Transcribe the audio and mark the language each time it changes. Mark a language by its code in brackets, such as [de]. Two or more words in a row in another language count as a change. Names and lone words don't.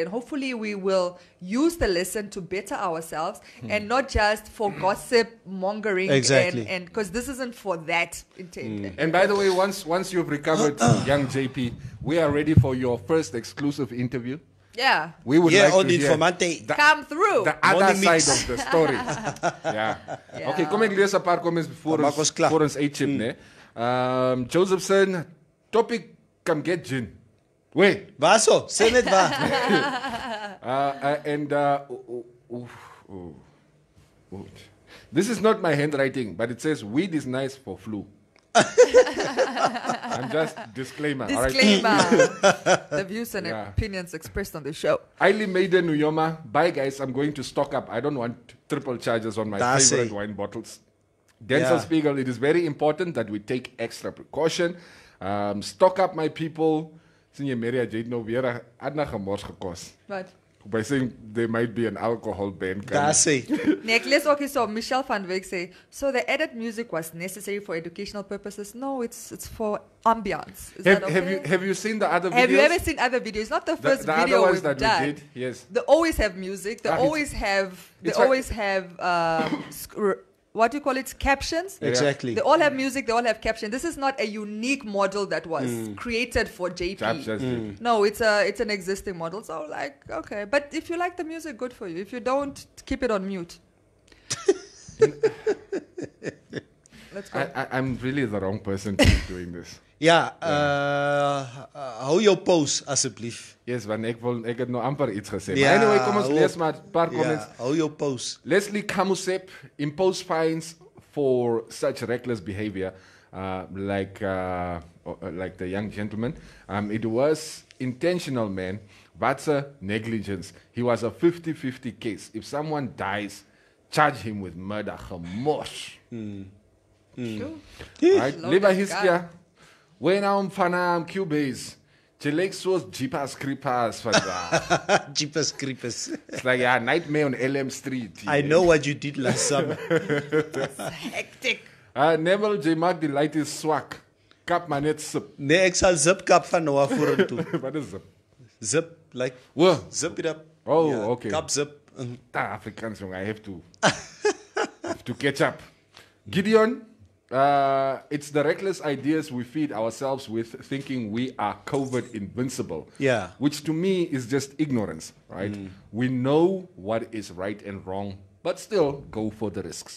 [en] And hopefully we will use the lesson to better ourselves and not just for gossip mongering. Exactly. And because this isn't for that intent. And by the way, once you've recovered, young JP, we are ready for your first exclusive interview. Yeah. We would like on to hear Informanté. Come through. the other Morning side mix. of the story. [af] Okay, kom ek lees 'n paar comments voor Maak ons klaar. ons uitchip, né? Josephson, [en] topic come get gin. Wait. [af] Vaso, sê net waar. [en] This is not my handwriting, but it says weed is nice for flu. I'm just disclaimer. All right? Disclaimer. The views and Yeah. opinions expressed on the show. Aili Maiden Uyoma, bye guys, I'm going to stock up. I don't want triple charges on my That's favorite it. wine bottles. Denzel Spiegel, it is very important that we take extra precaution. Stock up, my people. [af] Sien jy Maria Jade nou weer 'n ander gemors gekos. [en] But By saying there might be an alcohol ban. That's it. Nick, let's okay. So Michelle van Wyk say, so the added music was necessary for educational purposes. No, it's for ambiance. Is that okay? Have you seen the other videos? Have you ever seen other videos? Not the first the video other ones we've that done. we did? Yes. They always have music. They Ah, always have. They it's like- always have. What do you call it? Captions. Exactly. They all have music. They all have captions. This is not a unique model that was created for JP. Just did. No, it's an existing model. So like, okay, but if you like the music, good for you. If you don't, keep it on mute. Let's go. I'm really the wrong person to be doing this. [af] Ja, hou jou pose asseblief. Yes, want ek het nou amper iets gesê. Ja, Maar anyway, kom ons hou lees op. maar 'n paar comments. Ja, hou jou pose. [en] Leslie Kamusep imposed fines for such reckless behavior, like the young gentleman. It was intentional, man. That's a negligence. He was a 50-50 case. If someone dies, charge him with murder. Gemosh. Sure. Right? Lord Liba of Hiskia. When I'm fana Cubase. [af] Jelek soos Jeepers Creepers vandag. [en] Jeepers creepers. It's like a nightmare on LM Street. I know what you did last summer. Hectic. [af] Neville J. Mark, [en] the light is [af] swak. Kap maar net sip. Nee, ek sal zipkap van nou af vorentoe. Wat is sip? [en] Zip, like, Whoa. zip it up. Oh, [af] Ja, [en] okay. [af] Kap zip. Afrikaans, jong. [en] I have to catch up. Gideon, it's the reckless ideas we feed ourselves with, thinking we are COVID invincible. Yeah. Which to me is just ignorance, right? We know what is right and wrong, but still go for the risks.